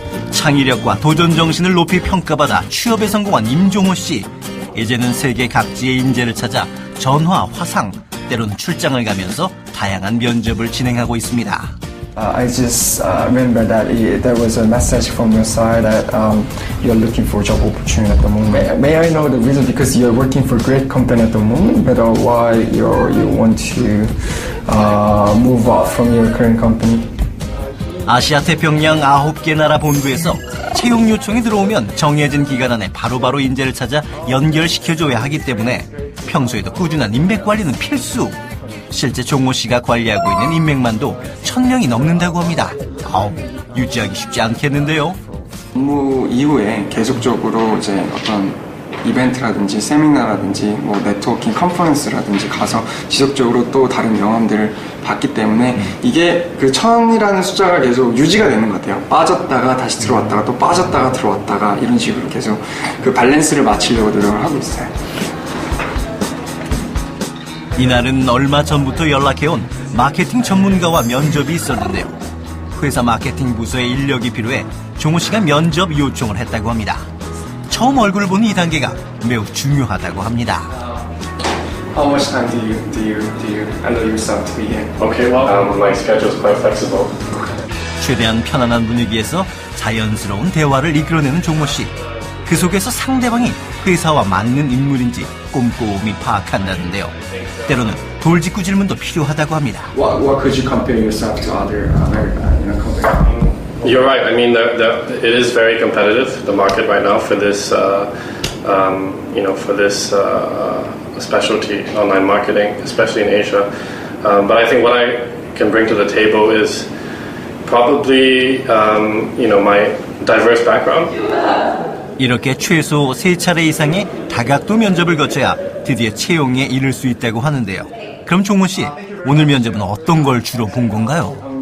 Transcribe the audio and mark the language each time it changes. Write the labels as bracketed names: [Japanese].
[Korean] 창의력과 도전 정신을 높이 평가받아 취업에 성공한 임종호 씨. 이제는 세계 각지의 인재를 찾아 전화, 화상, 때로는 출장을 가면서 다양한 면접을 진행하고 있습니다. [English] I just remember that there was a message from your side that you're looking for job opportunity at the moment. May I know the reason? Because you're working for a great company at the moment, but why you want to move out from your current company? [Korean] 아시아 태평양 9개 나라 본부에서 채용 요청이 들어오면 정해진 기간 안에 바로바로 인재를 찾아 연결시켜줘야 하기 때문에 평소에도 꾸준한 인맥 관리는 필수. 실제 종호 씨가 관리하고 있는 인맥만도 1000명이 넘는다고 합니다. 유지하기 쉽지 않겠는데요. 업무 이후에 계속적으로 이제 어떤 이벤트라든지 세미나라든지 뭐 네트워킹 컨퍼런스라든지 가서 지속적으로 또 다른 경험들을 봤기 때문에 이게 그 1000이라는 숫자가 계속 유지가 되는 것 같아요. 빠졌다가 다시 들어왔다가 또 빠졌다가 들어왔다가 이런 식으로 계속 그 밸런스를 맞추려고 노력을 하고 있어요. 이날은 얼마 전부터 연락해온 마케팅 전문가와 면접이 있었는데요. 회사 마케팅 부서의 인력이 필요해 종호 씨가 면접 요청을 했다고 합니다. 처음 얼굴을 보는 이 단계가 매우 중요하다고 합니다. [English] How much time do you allow yourself to be here? Okay, well, my schedule is quite flexible. [Korean] 최대한 편안한 분위기에서 자연스러운 대화를 이끌어내는 종호 씨. 그 속에서 상대방이 회사와 맞는 인물인지 꼼꼼히 파악한다는데요. 때로는 돌직구 질문도 필요하다고 합니다. [English] What could you compare yourself to other American companies? You're right. I mean, it is very competitive. The market right now for this, for this specialty online marketing, especially in Asia. But I think what I can bring to the table is probably, my diverse background. [Korean] 이렇게 최소 3차례 이상의 다각도 면접을 거쳐야 드디어 채용에 이를 수 있다고 하는데요. 그럼 종호 씨, 오늘 면접은 어떤 걸 주로 본 건가요?